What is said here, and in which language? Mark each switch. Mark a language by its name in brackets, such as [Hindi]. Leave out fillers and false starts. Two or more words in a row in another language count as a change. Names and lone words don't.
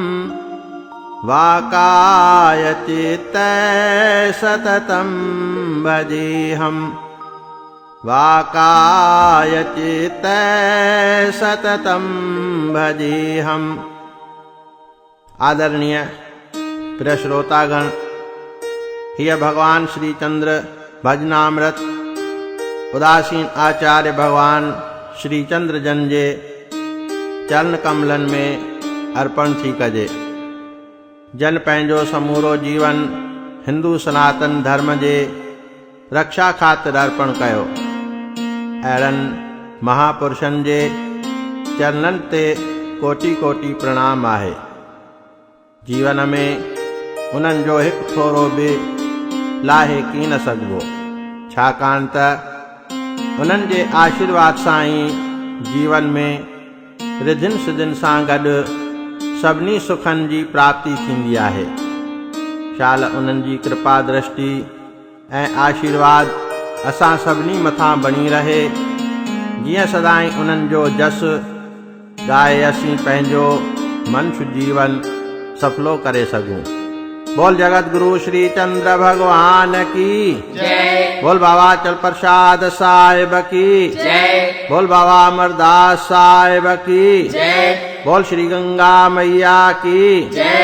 [Sanskrit] वाकायचित्ते सततं भजेऽहम् वाकायचित्ते सततं भजेऽहम्। [Sindhi] आदरणीय प्रिय श्रोतागण, यह भगवान श्री चंद्र भजनामृत उदासीन आचार्य भगवान श्री चंद्र जन जे चरण कमलन में अर्पण थी कजे। जन पंहिंजो समूरो जीवन हिंदू सनातन धर्म जे रक्षा खातिर अर्पण कयो। अहिड़नि महापुरुषनि जे चरणनि ते कोटि कोटि प्रणाम आहे। जीवन में उन्हनि जो हिकु थोरो बि लाहे की न सघिबो, छाकाणि त उन्हनि जे आशीर्वाद सां ई जीवन में रिधिन सिधिन सां गॾु सभिनी सुखनि जी प्राप्ति थींदी आहे। शाल उन्हनि जी कृपा दृष्टि ऐं आशीर्वाद असां सभिनी मथां बणी रहे, जीअं सदाई उन्हनि जो जस ॻाए असीं पंहिंजो मनुष्य जीवन सफलो करे सघूं। [Hindi] बोल जगत गुरु श्री चंद्र भगवान की जय। बोल बाबा चल प्रसाद साहिब की जय। बोल बाबा अमरदास साहिब की जय। बोल श्री गंगा मैया की जय।